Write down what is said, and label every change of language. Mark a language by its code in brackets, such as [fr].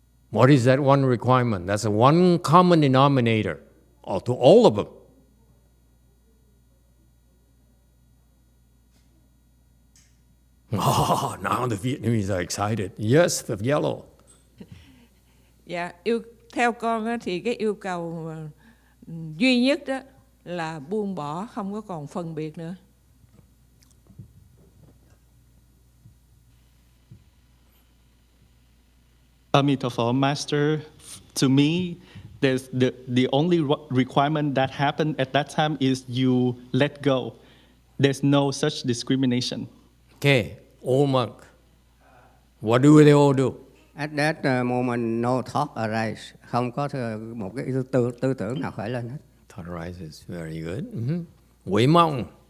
[en] What is that one requirement? That's a one common denominator to all of them. Oh, now the Vietnamese are excited. Yes, the yellow. [vi] Dạ, theo con á, thì cái yêu cầu duy nhất đó là buông bỏ, không có còn phân biệt nữa. [en] Amitabha Master, to me, there's the only requirement that happened at that time is you let go. There's no such discrimination. Okay, old monk. What do they all do? At that moment, no thought arise. [vi] Không có một cái tư tưởng nào khởi lên hết. [en] Thought arises, very good. Huệ Mong.